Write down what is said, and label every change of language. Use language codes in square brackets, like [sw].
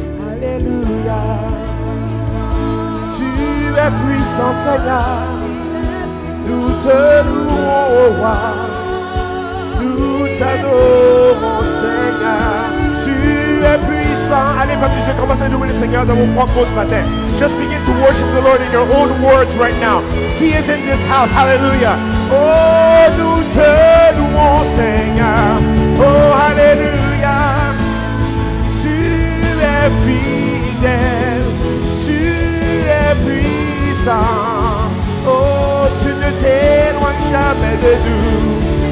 [fr] Alléluia. Tu es puissant, Seigneur. Nous te louons, oh roi. Nous t'adorons, Seigneur. Tu es puissant. Allez, pas plus de commencer à louer le Seigneur dans vos propres mots ce matin. [en] Just begin to worship the Lord in your own words right now. He is in this house. Hallelujah. [fr] Oh, nous te louons, Seigneur. Oh, Alléluia. Tu es fidèle. Tu es puissant. Oh, tu ne t'éloignes jamais de nous.